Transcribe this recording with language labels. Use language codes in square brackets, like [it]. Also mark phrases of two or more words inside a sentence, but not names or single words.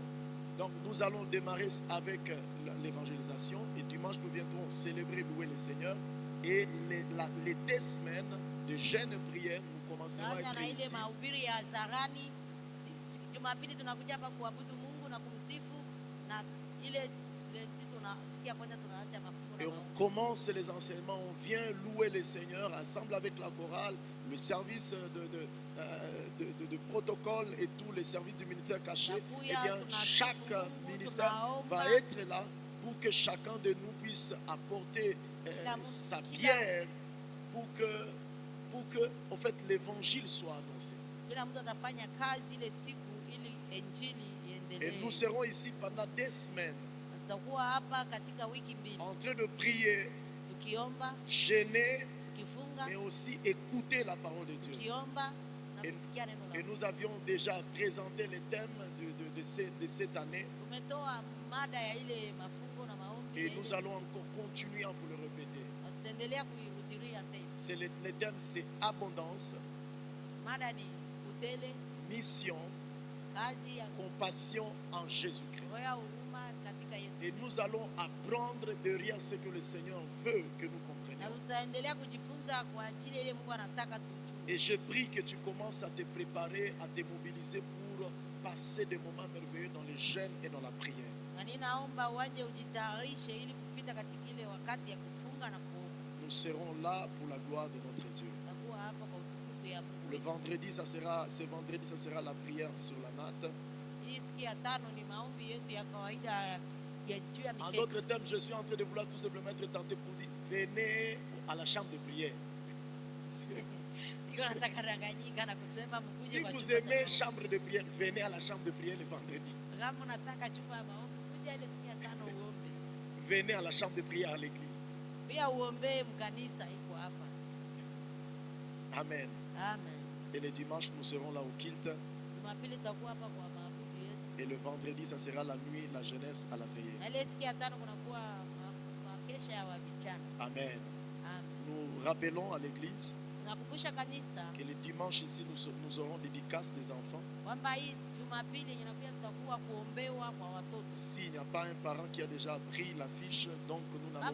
[fr] Donc nous allons démarrer avec l'évangélisation et dimanche nous viendrons célébrer, louer le Seigneur. Et les 2 semaines de jeûne et prière, nous commencerons à [sw] Tunaanza [fr] être [sw] na ile [fr] ici. [sw] mahubiri ya hadharani. Jumapili tunakuja hapa kuabudu Mungu na kumsifu, na ile tunasikia kwanza tunaanza mafungo [fr] Et [sw] na [fr] on [sw] maombi. [fr] commence les enseignements, on vient louer le Seigneur ensemble avec la chorale, le service de protocole et tous les services du ministère caché. Eh bien, chaque ministère va être là pour que chacun de nous puisse apporter sa pierre pour que en fait, l'évangile soit annoncé. [sw] Kila mtu atafanya kazi ile siku ili injili [fr] Et [sw] iendelee. [fr] nous serons ici pendant 2 semaines [sw] Tutakuwa hapa katika wiki 2 [fr] en train de prier, [sw] tukiomba, [fr] gêner, [sw] tukifunga, [fr] mais aussi écouter la parole de Dieu. [sw] tukiomba na [fr] Et, [sw] kusikia neno la [fr] et [sw] Mungu. [fr] nous avions déjà présenté les thèmes de cette année [sw] Tumetoa mada ya ile mafungo na maombi. [fr] et nous allons encore continuer à vous le répéter. [sw] Na tutaendelea kuirudilia tena. [fr] C'est les thèmes, c'est abondance, [sw] Mada ni utele, [fr] mission, [sw] kazi ya [fr] compassion en Jésus-Christ. [sw] roho ya huruma katika Yesu. [fr] Et nous allons apprendre derrière ce que le Seigneur veut que nous [sw] Na [fr] comprenions. [sw] tutaendelea kujifunza kwa ajili ile Mungu anataka tujue. [fr] Et je prie que tu commences à te préparer, à te mobiliser pour passer des moments merveilleux dans les jeûnes et dans la prière. [sw] Na ninaomba uanje ujitayarishe ili kupita katika ile wakati ya kufunga na kuomba. [fr] Nous serons là pour la gloire de notre Dieu. [sw] Tutakuwa hapa kwa utukufu ya Mungu. [fr] Le vendredi, ce vendredi, ça sera la prière sur la natte. [sw] Hii siku ya 5 ni maombi yetu ya kawaida ya juu ya [fr] En [sw] mikeka. [fr] d'autres termes, je suis en train de vouloir tout simplement être tenté pour dire, venez à la chambre de prière. [sw] Niko nataka danganyika na kusema mkuje [fr] Si [sw] kwa [fr] vous [sw] chumba cha [fr] aimez [sw] maombi. [fr] chambre de prière, venez à la chambre de prière le vendredi. [sw] Kama unataka chumba ya maombi, kuja ile siku ya 5 uombe. [fr] Venez à la chambre de prière à l'église. [sw] Pia uombee mkanisa iko hapa. [fr] Amen. [sw] Amen. [fr] Et le dimanche, nous serons là au kilt. [sw] Jumapili tutakuwa hapa kwa maabudu yetu. [fr] Et le vendredi, ça sera la nuit, la jeunesse à la veillée. [sw] Na ile siku ya 5 kunakuwa makesha ya vijana. [fr] Amen. [sw] Amen. [fr] Nous rappelons à l'église [sw] Nakumbusha kanisa [fr] que le dimanche ici, nous aurons dédicace des enfants. [sw] kwamba hii Jumapili yenye inakuja tutakuwa kuombewa kwa watoto. [fr] S'il n'y a pas un parent qui a déjà pris la fiche, donc nous n'allons